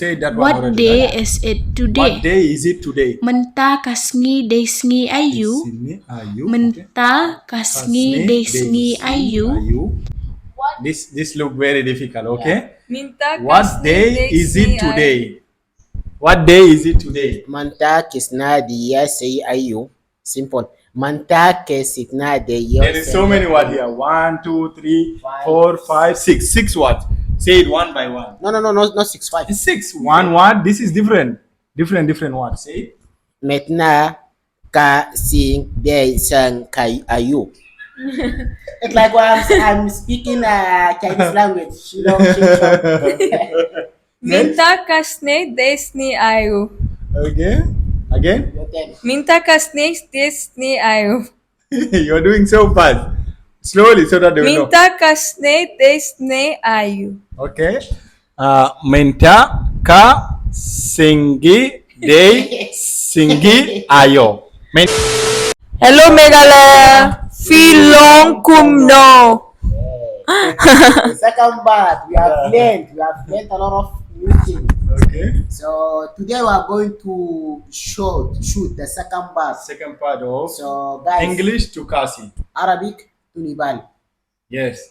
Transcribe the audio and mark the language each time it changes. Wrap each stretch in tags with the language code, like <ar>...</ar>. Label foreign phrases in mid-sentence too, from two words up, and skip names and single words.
<en>Say that one What already, day right? is it today? What day is it today?</en> <kha>Menta kasngi desngi ayu. Sini ayu. Okay. Menta kasngi desngi ayu. Ayu.</kha> <en>This look very difficult. Okay.</en> <kha>Minta</kha> <en>What day is it today? What day is it today?</en> <kha>Manta kisna dia say ayu. Simple. Manta kesitna dia.</kha> <en>There is so many words here. 1, 2, 3, 4, 5, 6. 6 words. Say it one by one. No, not 6 5. It's 6. One word. This is different. Different words. Say it.</en> <kha>Metna ka sing day sang kai ayu.</kha> <en>It's like when I'm speaking Chinese language. Shillong.</en> <kha>Minta kasne desni ayu.</kha> <en>Okay. Again.</en> <kha>Minta kasne desni ayu.</kha> <en>You're doing so fast. Slowly so that they will know.</en> <kha>Minta kasne desne ayu.</kha> <en>Okay.</en> <kha>Minta ka singi de singi ayo.</kha> <en>Hello Meghalaya. Shillong kumno. Second part, we have learned a lot of new things. Okay. So today we are going to shoot the second part. Second part of So guys, English to Khasi. Arabic to Nepali. Yes.</en>